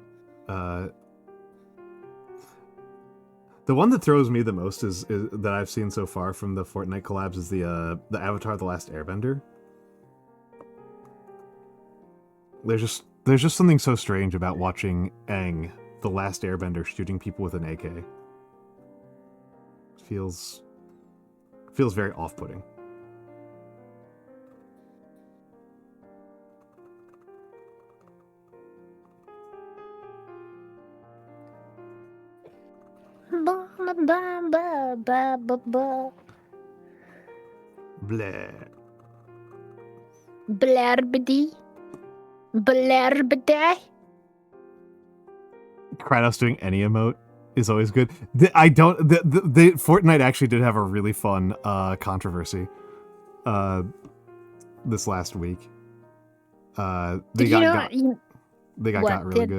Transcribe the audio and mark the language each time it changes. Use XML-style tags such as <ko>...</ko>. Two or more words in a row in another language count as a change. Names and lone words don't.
<en>The one that throws me the most is that I've seen so far from the Fortnite collabs is the Avatar: The Last Airbender. There's just something so strange about watching Aang, the Last Airbender, shooting people with an AK. It feels very off-putting. Ba, ba, ba, ba, ba, ba, ba. Blah. Blarbity. Blarbity. Kratos doing any emote is always good. The Fortnite actually did have a really fun controversy this last week. They got really good.</en>